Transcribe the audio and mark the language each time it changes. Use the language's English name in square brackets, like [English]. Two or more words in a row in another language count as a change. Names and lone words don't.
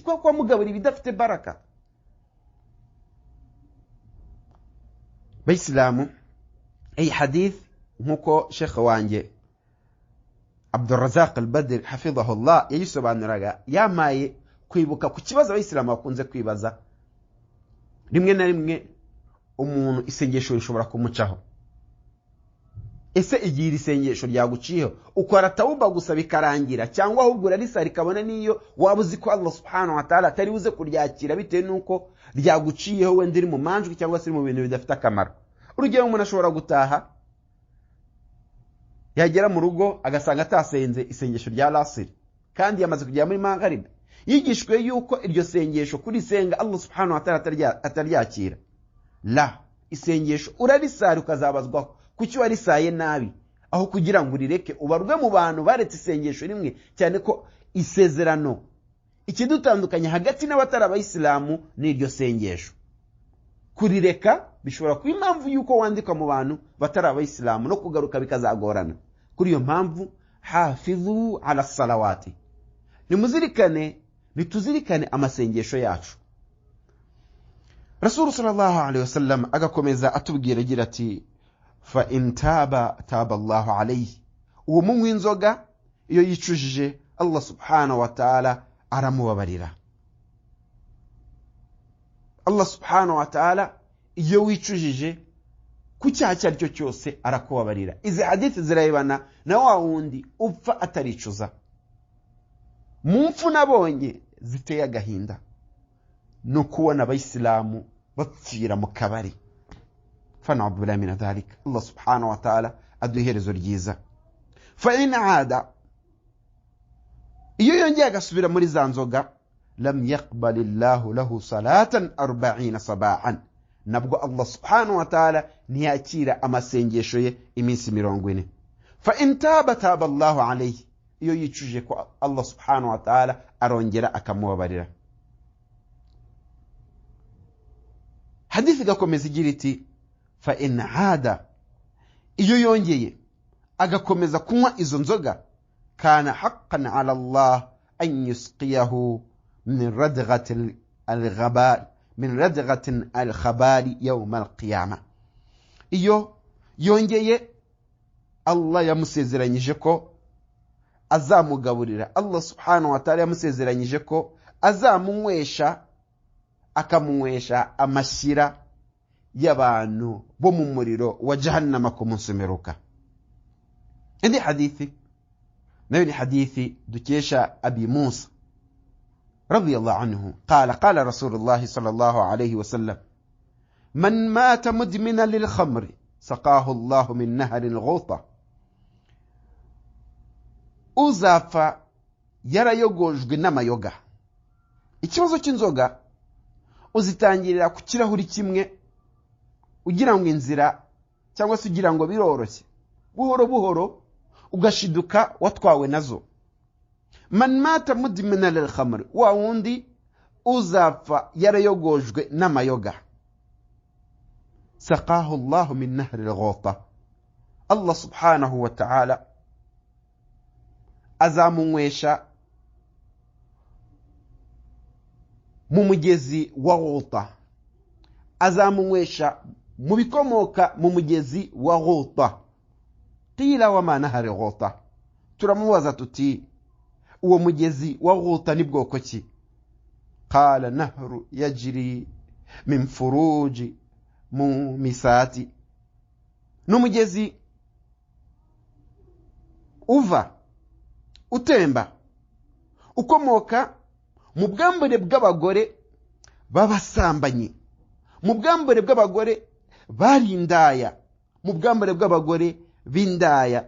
[Kinyarwanda] Kuko wamugaburira ibidafite baraka. Bayisilamu, iyi hadith nkuko Sheikh wanjye Abdurrazaq al-Badr hafidhahullah yayisobanuraga, yamaye kwibuka ku kibazo abayisilamu bakunze kwibaza. Rimwe na rimwe umuntu isengesho rishobora kumucaho. Ese igihe isengesho ryaguciyeho ukora tauba gusa bikarangira, cyangwa ahubwo urarisari kabone niyo wabuzi ko Allah [Arabic] سبحانه وتعالى [Kinyarwanda] atari buze kuryakira bitewe nuko ryaguciyeho wenda iri mu manjwe cyangwa se mu bintu bidafite akamaro? Urugero, umuntu ashobora gutaha yagera mu rugo agasanga atasenze isengesho rya lasiri kandi yamaze kujya muri maghrib, yigishwe yuko iryo sengesho kuri senga Allah [Arabic] سبحانه وتعالى [Kinyarwanda] ataryakira. La, isengesho urarisari ukazabazwaho kuki warisaye nabi, aho kugira ngo urireke ubarwe mu bantu baretse isengesho rimwe, cyane ko isezerano ikidutandukanya hagati n'abatari abayisilamu ni iryo sengesho. Kurireka bishobora kuba impamvu yuko wandika mu bantu batari abayisilamu no kugaruka bikazagorana. Kuri iyo mpamvu [Arabic] حافظوا على الصلوات, [Kinyarwanda] nituzirikane amasengesho yacu. [Arabic] رسول صلى الله عليه وسلم [Kinyarwanda] agakomeza atubwira agira ati [Arabic] فإن تاب الله عليه, [Kinyarwanda] uwo munywi inzoga iyo yicujije Allah [Arabic] سبحانه وتعالى [Kinyarwanda] aramubabarira. Allah [Arabic] سبحانه وتعالى [Kinyarwanda] iyo wicujije ku cyaha icyo ari cyo cyose arakubabarira. Izi hadithi zirayibana na wa wundi upfa ataricuza. Mu mfu nabonye ziteye agahinda no kubona abayisilamu bapfira mu kabari. [Arabic] فنعوذ بالله من ذلك. [Kinyarwanda] Allah [Arabic] سبحانه وتعالى [Kinyarwanda] aduherezo ryiza. [Arabic] فإن عاد, [Kinyarwanda] iyo yongeye agasubira muri za nzoga, [Arabic] لم يقبل الله له صلاة 40 صباحا, [Kinyarwanda] nabwo Allah [Arabic] سبحانه وتعالى [Kinyarwanda] ntiyakira amasengesho ye iminsi 40. [Arabic] فإن تاب تاب الله عليه, [Kinyarwanda] iyo yicuje ko Allah [Arabic] سبحانه وتعالى [Kinyarwanda] arongera akamubabarira. Hadithi gakomeza igira iti [Arabic] فإن عاد, [Kinyarwanda] iyo yongeye agakomeza kunywa izo nzoga, [Arabic] كان حقا على الله أن يسقيه من ردغة الخبال، من ردغة الخبال يوم القيامة. [Kinyarwanda] Iyo yongeye Allah yamusezeranyije ko azamugaburira. Allah [Arabic] سبحانه وتعالى [Kinyarwanda] yamusezeranyije ko azamunywesha, akamunywesha amashyira y'abantu bo mu muriro wa jahannama ku munsi w'imperuka. Indi hadithi nayo ni hadithi dukesha [Arabic] Abi Musa رضي الله عنه قال قال رسول الله صلى الله عليه وسلم من مات مدمنا للخمر سقاه الله من نهر الغوطة. [Kinyarwanda] Uzapfa yarayogojwe n'amayoga. Ikibazo cy'inzoga uzitangirira ku kirahuri kimwe ugira ngo inzira cyangwa se ugira ngo biroroshye, buhoro buhoro ugashiduka watwawe nazo. [Arabic] من مات مدمنا للخمر, [Kinyarwanda] wa wundi uzapfa yarayogojwe n'amayoga, [Arabic] سقاه الله من نهر الغوطة, [Kinyarwanda] Allah [Arabic] سبحانه وتعالى [Kinyarwanda] azamunywesha mu mugezi wa ghuta, azamunywesha mu bikomoka mu mugezi wa ghuta. [Arabic] قيل وما نهر الغوطة, [Kinyarwanda] turamubaza tuti uwo mugezi wa ghuta ni bwoko ki? [Arabic] قال نهر يجري من فروج المومسات, [Kinyarwanda] n'umugezi uva utemba ukomoka mu bwambure bw'abagore b'abasambanyi, mu bwambure bw'abagore barindaya, mu bwambure bw'abagore bindaya.